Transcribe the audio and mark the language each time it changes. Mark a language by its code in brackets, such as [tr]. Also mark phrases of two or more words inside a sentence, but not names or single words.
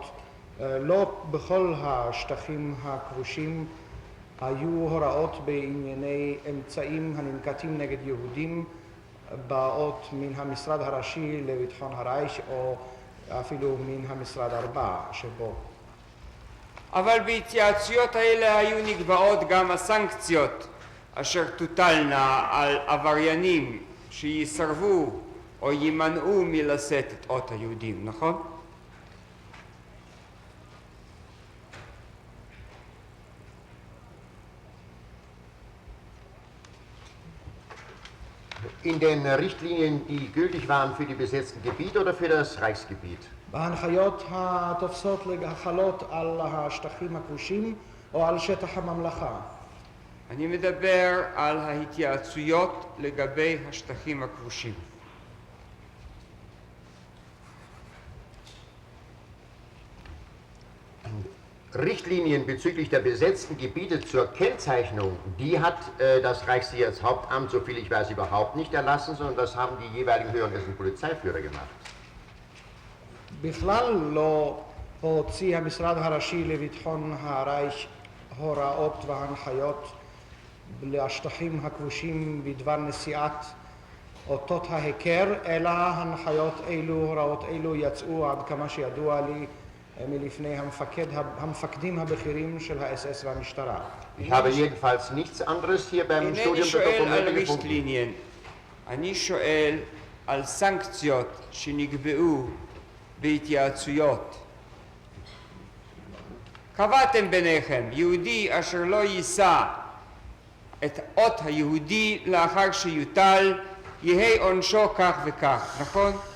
[he] לא בכל השטחים הכבושים היו הוראות בענייני אמצעים הננקטים נגד יהודים באות מן המשרד הראשי לביטחון הרייך או אפילו מן המשרד 4 שבו. אבל בהתייעצויות האלה היו נקבעות גם הסנקציות אשר תוטלנה על עבריינים שיסרבו או יימנעו מלשאת את אות היהודים, נכון? [de] In den Richtlinien, die gültig waren für die besetzten Gebiete oder für das Reichsgebiet? [he] בהנחיות התופסות החלות על השטחים הכבושים או על שטח הממלכה. אני מדבר על ההתייעצויות לגבי השטחים הכבושים. [de] Richtlinien bezüglich der besetzten Gebiete zur Kennzeichnung, die hat das Reichssicherheitshauptamt, soviel ich weiß, überhaupt nicht erlassen, sondern das haben die jeweiligen höheren SS- und Polizeiführer gemacht. [he] בכלל לא הוציא המשרד הראשי לביטחון הרייך הוראות והנחיות לשטחים הכבושים בדבר נשיאת אותות ההיכר, אלא הנחיות אלו, הוראות אלו יצאו עד כמה שידוע לי מלפני המפקדים הבכירים של האס-אס והמשטרה. [de] Ich habe jedenfalls nichts anderes hier beim Studium der Dokumente gefunden. [he] אני שואל על סנקציות שנקבעו בהתייעצויות. קבעתם ביניכם, יהודי אשר לא יישא את אות היהודי לאחר שיוטל, יהא עונשו כך וכך, נכון?